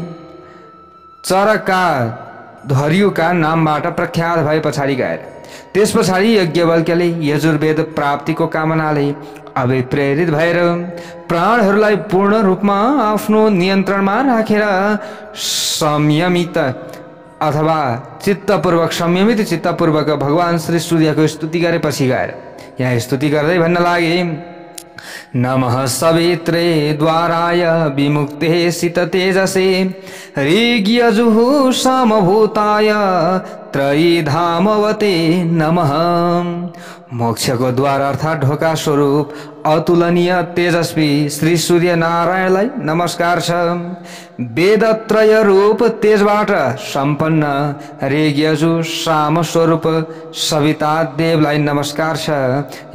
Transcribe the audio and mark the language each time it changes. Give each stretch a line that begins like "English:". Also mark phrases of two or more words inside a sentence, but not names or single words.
Nepali: चरका ध्वर्युका नामबाट प्रख्यात भए पछाडि गएर त्यस पछाडि याज्ञवल्क्यले यजुर्वेद प्राप्तिको कामनाले अभिप्रेरित भएर प्राणहरूलाई पूर्ण रूपमा आफ्नो नियन्त्रणमा राखेर संयमित अथवा चित्तपूर्वक संयमित चित्तपूर्वक भगवान श्री सूर्यको स्तुति गरेपछि गएर यहाँ स्तुति गर्दै भन्न लागे,
Sanskrit: नमः सवित्रे द्वाराय विमुक्ते सित तेजसे ऋग्यजुः समभूताय त्रयीधामवते नमः।
Nepali: मोक्षको द्वार अर्थात ढोका स्वरूप अतुलनीय तेजस्वी श्री सूर्य नारायणलाई नमस्कार छ। वेदत्रय रूप तेजबाट सम्पन्न ऋग्यजु साम स्वरूप सविता देवलाई नमस्कार छ।